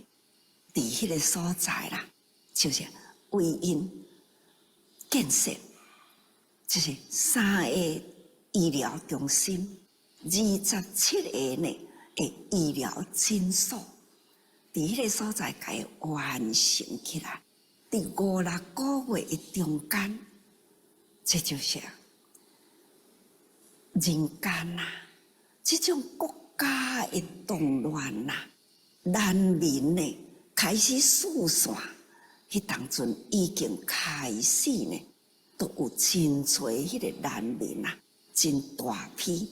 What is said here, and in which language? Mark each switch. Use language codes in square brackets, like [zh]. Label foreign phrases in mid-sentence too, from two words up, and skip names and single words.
[nan] 伫迄个所在啦，就是为因建设，就是3个医疗中心，27个呢的医疗诊所，伫迄个所在甲伊完成起来。伫5、6 个月的中间，这就是人间呐，这种国家的动乱呐，难民呢开始四散，迄当阵已经开始呢，都有真多迄个难民啊，真大批。